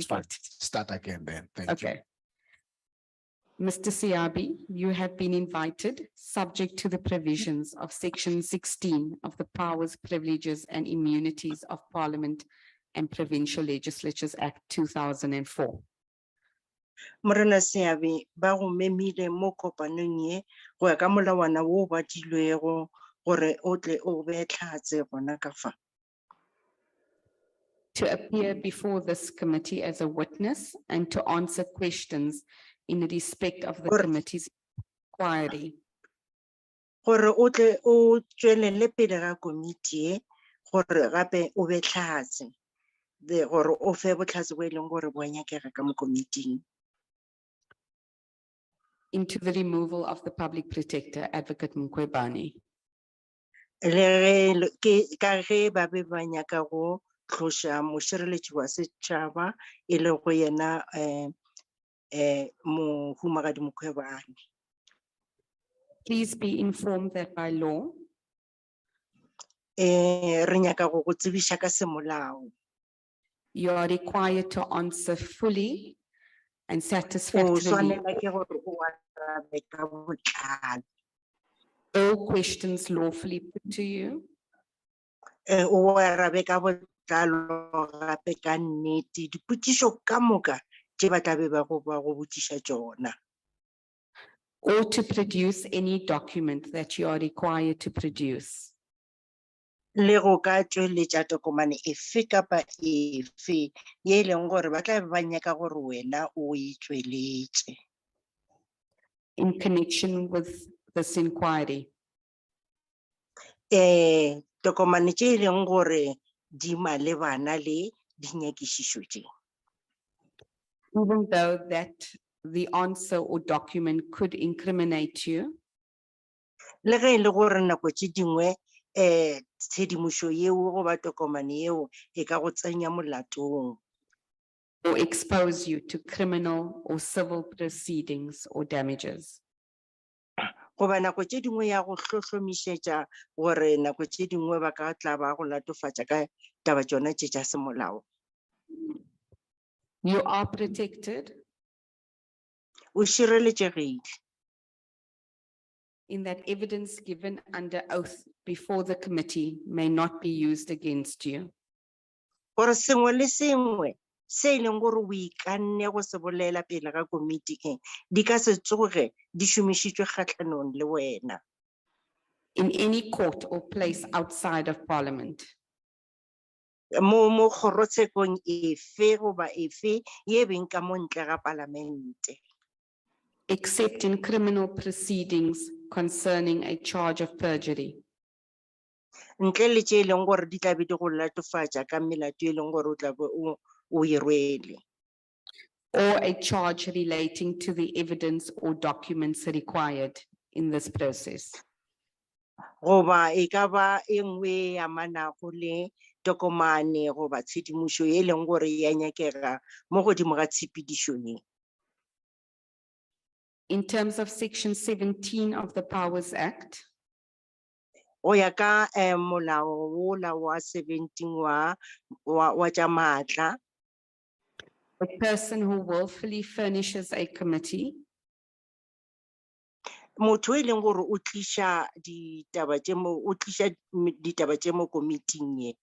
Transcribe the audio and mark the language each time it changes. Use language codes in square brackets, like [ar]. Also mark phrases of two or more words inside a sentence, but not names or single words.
[en] complicated. Start again then. Thank you. Okay. Mr. Siabi, you have been invited, subject to the provisions of Section 16 of the Powers, Privileges and Immunities of Parliament and Provincial Legislatures Act 2004. [nso] Morena Siabe, ba go memile mo kopanong ye go ya ka molawana wo o badilwego gore o tle o be tlhatse gona ka fa. [en] To appear before this committee as a witness and to answer questions in respect of the committee's inquiry. [nso] Gore o tle o tswelele pele ga komiti e gore gape o be tlhatse gore o fe botlhatse bo e leng gore bo nyakega ka mo komiting. [en] Into the removal of the public protector, Advocate Mqwebane. [nso] Le ge ka ge ba be ba nyaka go tloša mošireletši wa setšhaba e le go yena mohumagadi Mqwebane. [en] Please be informed that by law, [nso] Re nyaka go go tsebiša ka semolao. [en] you are required to answer fully and [nso] O [en] satisfactorily [nso] swanela ke gore o arabe ka botlalo. [en] all questions lawfully put to you [nso] O arabe ka botlalo gape ka nnete dipotšišo ka moka tše ba tla be ba go botšiša tšona. [en] or to produce any document that you are required to produce. [nso] Le go ka tšweletša tokomane efe kapa efe ye e leng gore ba tla be ba nyaka gore wena o e tšweletše. [en] In connection with this inquiry, [nso] Tokomane tše e leng gore di malebana le dinyakišišo tše. [en] even though that the answer or document could incriminate you, [nso] Le ge e le gore nako tše dingwe tshedimošo yeo goba tokomane yeo e ka go tsenya molatong [en] or expose you to criminal or civil proceedings or damages. [nso] goba nako tše dingwe ya go hlohlomišetša gore nako tše dingwe ba ka tla ba go latofatša ka taba tšona tše tša semolao. [en] You are protected [nso] O šireletšegile [en] in that evidence given under oath before the committee may not be used against you. [nso] gore sengwe le sengwe se e leng gore o ikanne go se bolela pele ga komiti di ka se tsoge di šomišitšwe kgatlhanong le wena [en] In any court or place outside of parliament, [nso] mo kgorotshekong efe goba efe ye beng ka mo ntle ga palamente [en] except in criminal proceedings concerning a charge of perjury, [nso] ntle le tše e leng gore di tla be di go latofatša ka melato e leng gore o tla be o e rwele [en] or a charge relating to the evidence or documents required in this process. [nso] goba e ka ba e nngwe ya manago le tokomane goba tshedimošo ye e leng gore ya nyakega mo godimo ga tshepedišo ye. [en] In terms of section 17 of the Powers Act, [nso] Go ya ka molao wola wa 17 wa tša maatla, [en] a person who willfully furnishes a committee [nso] motho e leng gore o tliša ditaba tše mo komiting ye